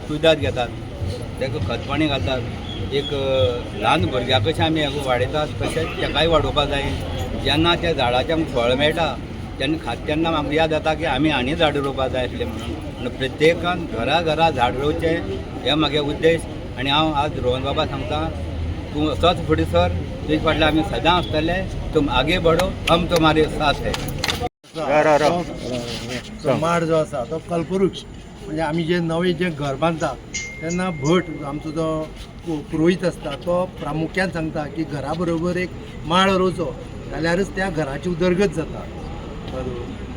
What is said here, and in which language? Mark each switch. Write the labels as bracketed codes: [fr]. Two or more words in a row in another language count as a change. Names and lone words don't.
[kok] कुयदाद घेतात ताका खतपाणी घालतात एक ल्हान भुरग्यां कशें आमी वाडयतात तशेंच ताकाय वाडोवपाक जाय जेन्ना त्या झाडाचें आमकां फळ मेळटा तेन्ना खात तेन्ना आमकां याद जाता की आमी आनी झाडां रोवपाक जाय आसलें म्हणून प्रत्येकान घरा झाड रोवचें हें म्हागे उद्देश आनी हांव आज रोहन बाबा सांगता तूं असोच फुडें सर तुजे फाटल्यान आमी सदां आसतले [hi] तुम आगे बढो हम तुम्हारे साथ है [kok] तो माड जो आसा तो कल्पवृक्ष म्हणजे आमी जे नवें जें घर बांदता तेन्ना भट आमचो जो पुरोहीत आसता तो प्रामुख्यान सांगता की घरा बरोबर एक माड रोवचो जाल्यारच त्या घराची उदरगत जाता